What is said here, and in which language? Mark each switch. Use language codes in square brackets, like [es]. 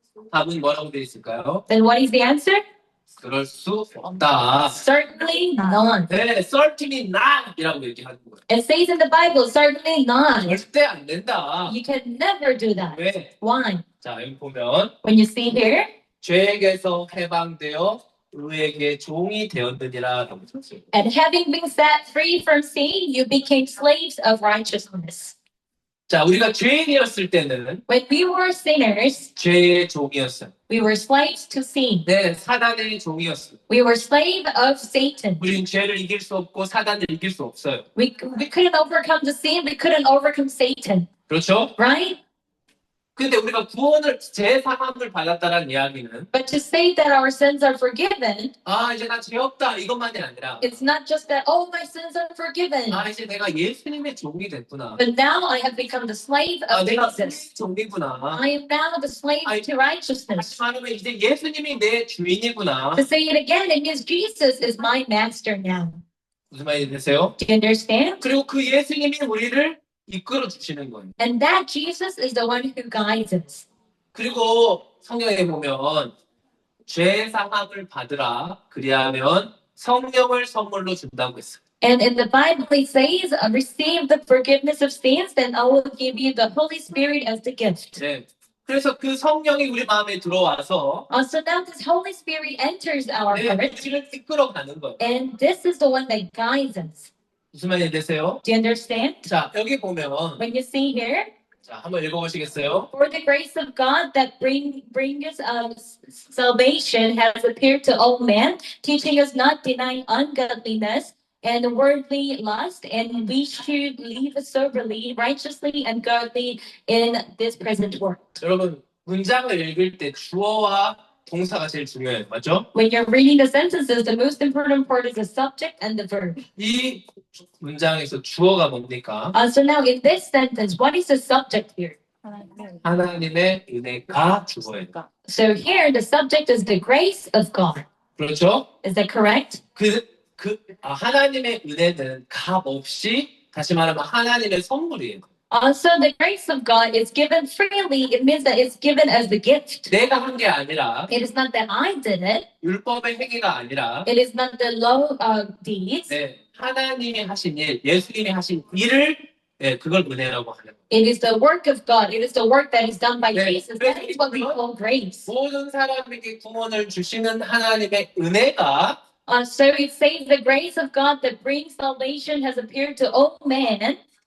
[ko] 답은 뭐라고 되어 있을까요? [en] Then what is the answer? [ko] 그럴 수 없다. [en] Certainly not. [ko] 네, [en] certainly not [ko] 이라고 얘기하는 거예요. [en] It says in the Bible, certainly not. [ko] 절대 안 된다. [en] You can never do that. [ko] 왜? [en] Why? [ko] 자, 여기 보면 [en] When you see here, [ko] 죄에게서 해방되어 의에게 종이 되었느니라라고 썼어요. [en] and having been set free from sin, you became slaves of righteousness. [ko] 자, 우리가 죄인이었을 때는 [en] When we were sinners, [ko] 죄의 종이었어요. [en] we were slaves to sin. [ko] 네, 사단의 종이었어요. [en] We were slave of Satan. [ko] 우리는 죄를 이길 수 없고 사단을 이길 수 없어요. [en] We couldn't overcome the sin. We couldn't overcome Satan, [ko] 그렇죠? [en] right? [ko] 근데 우리가 구원을 재사함을 받았다는 이야기는 [en] But to say that our sins are forgiven, [ko] 아 이제 나 죄 없다 이것만이 아니라 [en] it's not just that, oh, my sins are forgiven. [ko] 아 이제 내가 예수님의 종이 됐구나. [en] But now I have become the slave [ko] 아 [en] of [ko] 내가 [en] Jesus. [ko] 종이구나. [en] I am now the slave to righteousness. [ko] 다시 말하면 이제 예수님이 내 주인이구나. [en] To say it again, it means Jesus is my master now. [ko] 무슨 말이 되세요? [en] Do you understand? [ko] 그리고 그 예수님이 우리를 이끌어 주시는 거예요. [en] And that Jesus is the one who guides us. [ko] 그리고 성경에 보면 죄 사함을 받으라 그리하면 성령을 선물로 준다고 했어요. [en] And in the Bible, it says, receive the forgiveness of sins, then I will give you the Holy Spirit as the gift. [ko] 네. 그래서 그 성령이 우리 마음에 들어와서 [en] So now this Holy Spirit enters our [ko] 네, [en] heart, [ko] 우리를 이끌어 가는 거예요. [en] and this is the one that guides us. [ko] 무슨 말이 되세요? [en] Do you understand? [ko] 자, 여기 보면 [en] When you see here, [ko] 자, 한번 읽어보시겠어요? [en] for the grace of God that brings salvation has appeared to all men, teaching us not denying ungodliness and worldly lust, and we should live soberly, righteously, and godly in this present world. [ko] 여러분 문장을 읽을 때 주어와 동사가 제일 중요해요. 맞죠? [en] When you're reading the sentences, the most important part is the subject and the verb. [ko] 이 문장에서 주어가 뭡니까? [en] So now in this sentence, what is the subject here? [ko] 하나님의 은혜가 주어예요. [en] So here, the subject is the grace of God. [ko] 그렇죠? [en] Is that correct? [ko] 하나님의 은혜는 값 없이 다시 말하면 하나님의 선물이에요. [en] So the grace of God is given freely. It means that it's given as the gift. [ko] 내가 한 게 아니라 [en] It is not that I did it. [ko] 율법의 행위가 아니라 [en] It is not the law deeds. [ko] 네, 하나님이 하신 일, 예수님이 하신 일을 네, 그걸 은혜라고 하는 거예요. [en] It is the work of God. It is the work that is done by [ko] 네, [en] Jesus. That is what we call grace. [ko] 모든 사람에게 구원을 주시는 하나님의 은혜가 [en] So it says the grace of God that brings salvation has appeared to all men.